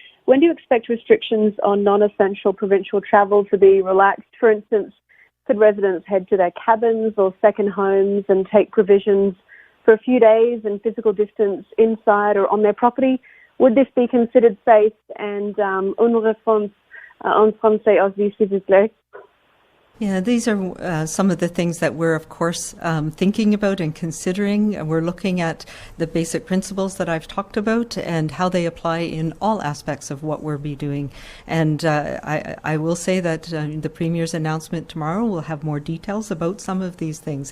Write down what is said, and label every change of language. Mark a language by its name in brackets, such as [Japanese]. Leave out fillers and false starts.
[English] When do you expect restrictions on non-essential provincial travel to be relaxed? For instance, could residents head to their cabins or second homes and take provisions for a few days and physical distance inside or on their property? Would this be considered safe? [French] And une réponse en français aussi, s'il vous plaît. [English] Yeah, these are some of the things that we're, of course, thinking about and considering. We're looking at the basic principles that I've talked about and how they apply in all aspects of what we'll be doing. And I will say that the Premier's announcement tomorrow will have more details about some of these things.